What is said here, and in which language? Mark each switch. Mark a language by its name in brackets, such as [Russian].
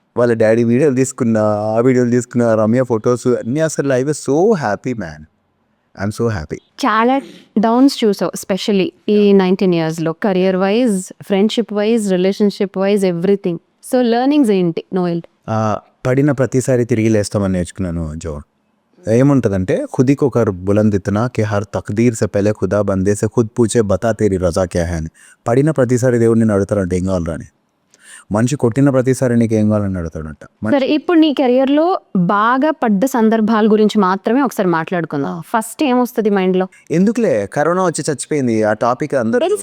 [Telugu] వాళ్ళ డాడీ వీడియోలు తీసుకున్నా, ఆ వీడియోలు తీసుకున్నా, రమ్య ఫొటోస్ అన్నీ, అసలు [English] I was so happy man. I'm so happy. [Telugu] చాలా డౌన్స్ చూసావు స్పెషలీ ఈ 19 yearsలో, [English] Career wise, friendship wise, relationship wise, everything. [Telugu] So learnings ఏంటి నోయల్? పడిన ప్రతిసారి తిరిగి లేస్తామని నేర్చుకున్నాను జో. ఏముంటుందంటే, [Hindi] ఖుదీ को कर बुलंद इतना कि हर तकदीर से पहले खुदा बंदे से खुद पूछे बता तेरी रजा क्या है [Telugu] అని. పడిన ప్రతిసారి దేవుడు నేను అడుగుతాడంటే ఏం కావాలరా అని. మనిషి కొట్టిన ప్రతిసారి నీకు ఏం కావాలని అడుగుతాడంట. సరే, ఇప్పుడు నీ కెరియర్లో బాగా పడ్డ సందర్భాల గురించి మాత్రమే ఒకసారి మాట్లాడుకుందాం. ఫస్ట్ ఏమొస్తుంది మైండ్లో? ఎందుకులే, కరోనా వచ్చి చచ్చిపోయింది ఆ టాపిక్ అందరూ.